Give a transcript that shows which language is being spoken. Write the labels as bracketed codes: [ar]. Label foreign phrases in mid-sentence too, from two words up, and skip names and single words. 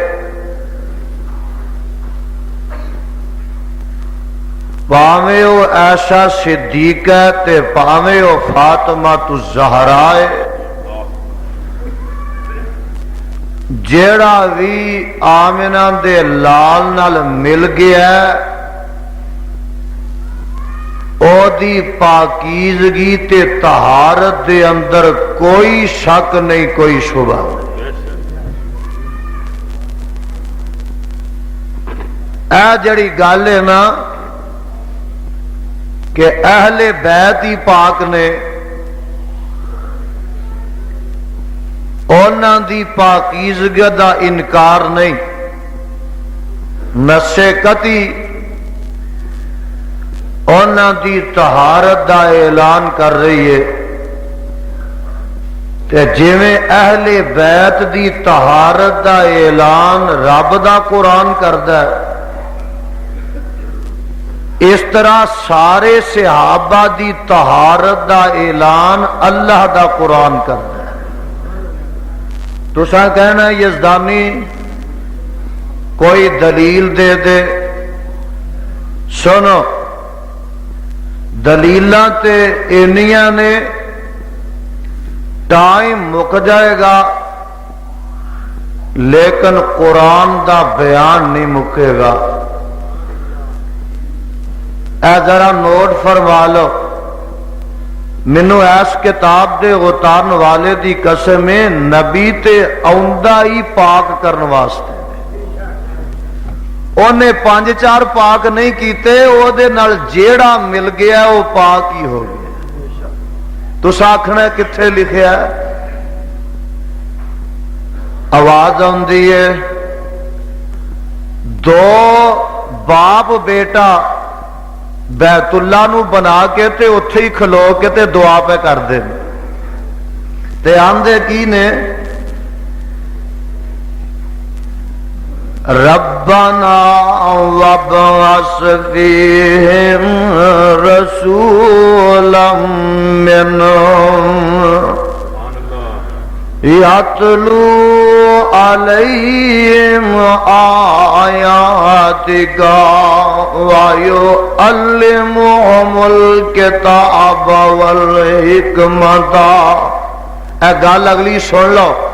[pa] پاویں او عائشہ صدیقہ تے پاویں او فاطمہ الزہرا جیڑا بھی آمنہ دے لال نال مل گیا او دی پاکیزگی تے طہارت دے اندر کوئی شک نہیں کوئی شبہ اے جڑی گل ہے نا کہ اہل بیت ہی پاک نے اونا دی پاکیزگی دا انکار نہیں نص قطعی اونا دی طہارت دا اعلان کر رہی ہے تے جویں اہل بیت دی طہارت دا اعلان رب دا قرآن کردا ہے اس طرح سارے صحابہ دی طہارت دا اعلان اللہ دا قرآن کردا ہے تساں کہنا یزدانی کوئی دلیل دے دے سنو دلیلاں تے اینیاں نے ٹائم مک جائے گا لیکن قرآن دا بیان نہیں مکے گا اے ذرا نوٹ فرما لو مینو ایس کتاب دے اتارن والے دی قسم نبی تے آؤندا ہی پاک کرن واسطے انہیں 5-4 پاک نہیں کیتے او دے نال جیڑا مل گیا وہ پاک ہی ہو گیا تس آکھنا کتھے لکھیا ہے آواز آندی ہے 2 باپ بیٹا بیت اللہ نو بنا کے تے اتھے ہی کھلو کے تے دعا پہ کر دے تے آندے کی نے [ar] ربنا وابعث فیہم رسولا منہم یتلو علیہم آیاتک ویعلمہم الکتاب والحکمت [pa] اے گل اگلی سن لو